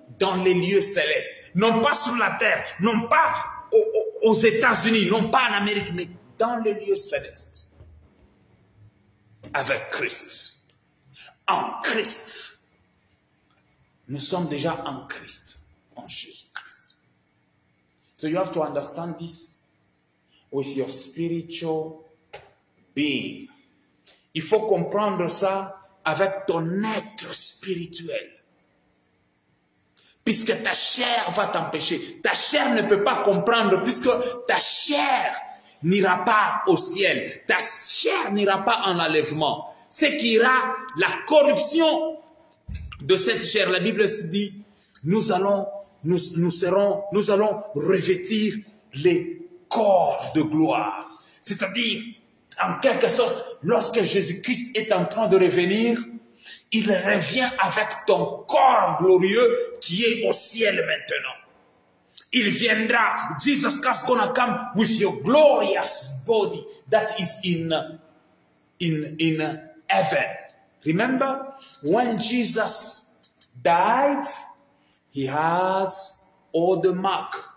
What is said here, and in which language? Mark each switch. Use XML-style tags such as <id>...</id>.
<fr>Dans les lieux célestes. Non pas sur la terre, non pas aux États-Unis, non pas en Amérique, mais dans les lieux célestes. Avec Christ. En Christ. Nous sommes déjà en Christ. En Jésus-Christ.</fr> <en>So you have to understand this with your spiritual being.</en> <fr>Il faut comprendre ça avec ton être spirituel. Puisque ta chair va t'empêcher. Ta chair ne peut pas comprendre puisque ta chair n'ira pas au ciel. Ta chair n'ira pas en enlèvement. C'est qu'il y aura la corruption de cette chair. La Bible se dit, nous allons revêtir les corps de gloire. C'est-à-dire, en quelque sorte, lorsque Jésus-Christ est en train de revenir, il revient avec ton corps glorieux qui est au ciel maintenant. Il viendra.</fr> <en>Jesus Christ gonna come with your glorious body that is in heaven. Remember when Jesus died, he had all the mark.</en>